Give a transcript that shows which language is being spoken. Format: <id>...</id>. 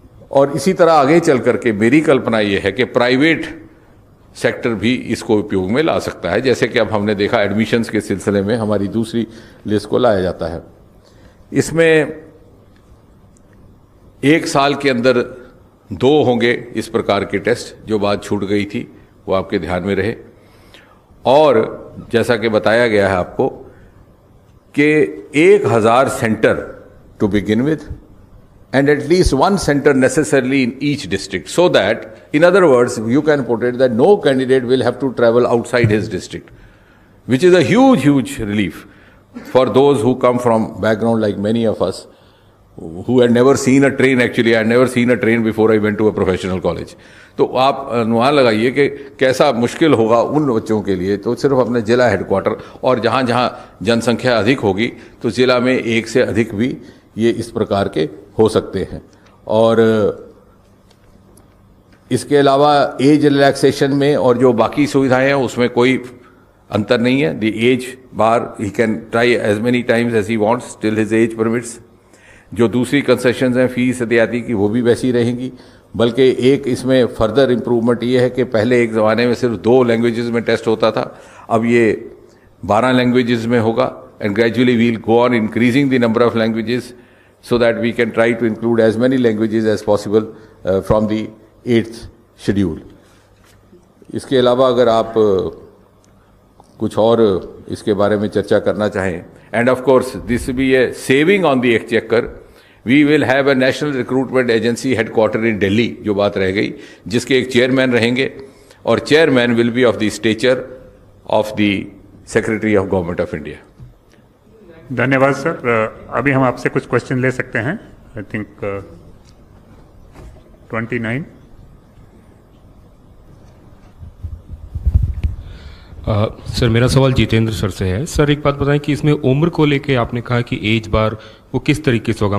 <hi>और इसी तरह आगे चल करके मेरी कल्पना यह है कि प्राइवेट सेक्टर भी इसको उपयोग में ला सकता है, जैसे कि अब हमने देखा एडमिशन्स के सिलसिले में हमारी दूसरी लिस्ट को लाया जाता है। इसमें 1 साल के अंदर 2 होंगे इस प्रकार के टेस्ट, जो बात छूट गई थी वो आपके ध्यान में रहे। और जैसा कि बताया गया है आपको कि</hi> <en>1000 centre to begin with and at least 1 center necessarily in each district, so that, in other words, you can put it that no candidate will have to travel outside his district, which is a huge relief for those who come from background like many of us who had never seen a train. Actually, I had never seen a train before I went to a professional college.</en> <hi>तो आप अनुमान लगाइए कि कैसा मुश्किल होगा उन बच्चों के लिए। तो सिर्फ अपने जिला हेडक्वार्टर और जहाँ जहाँ जनसंख्या अधिक होगी तो जिला में 1 से अधिक भी ये इस प्रकार के हो सकते हैं। और इसके अलावा एज रिलैक्सेशन में और जो बाकी सुविधाएं हैं उसमें कोई अंतर नहीं है।</hi> <en>The age bar he can try as many times as he wants till his age permits.</en> <hi>जो दूसरी कंसेशंस हैं फीस इत्यादि की वो भी वैसी रहेंगी, बल्कि एक इसमें फर्दर इम्प्रूवमेंट ये है कि पहले एक ज़माने में सिर्फ 2 लैंग्वेजेस में टेस्ट होता था, अब ये 12 लैंग्वेजेस में होगा।</hi> <en>And gradually we'll go on increasing the number of languages so that we can try to include as many languages as possible from the 8th schedule.</en> <hi>इसके अलावा अगर आप कुछ और इसके बारे में चर्चा करना चाहें,</hi> <en>and of course this will be a saving on the exchequer. We will have a national recruitment agency headquartered in Delhi,</en> <hi>जो बात रह गई, जिसके एक चेयरमैन रहेंगे और chairman</hi> <en>will be of the stature of the Secretary of Government of India.</en> <hi>धन्यवाद sir. अभी हम आपसे कुछ क्वेश्चन ले सकते हैं।</hi> <en>I think 29।</en> <hi>सर मेरा सवाल जितेंद्र सर से है। सर एक बात बताएं कि इसमें उम्र को लेके आपने कहा कि एज बार वो किस तरीके से होगा।</hi>